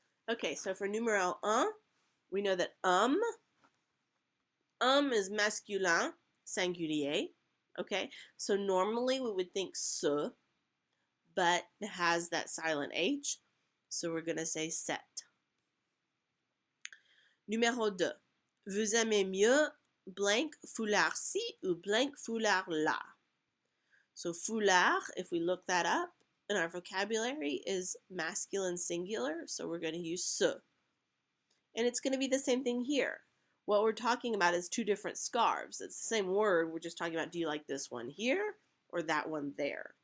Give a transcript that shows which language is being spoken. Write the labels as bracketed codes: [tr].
[en] Okay, so for numéro 1, we know that is masculin, singulier, okay? So normally we would think ce, but it has that silent H, so we're going to say set. [fr] Numéro 2, vous aimez mieux blank foulard-ci ou blank foulard-là? [en] So foulard, if we look that up in our vocabulary, is masculine singular, so we're going to use ce. And it's going to be the same thing here. What we're talking about is two different scarves. It's the same word. We're just talking about, do you like this one here or that one there?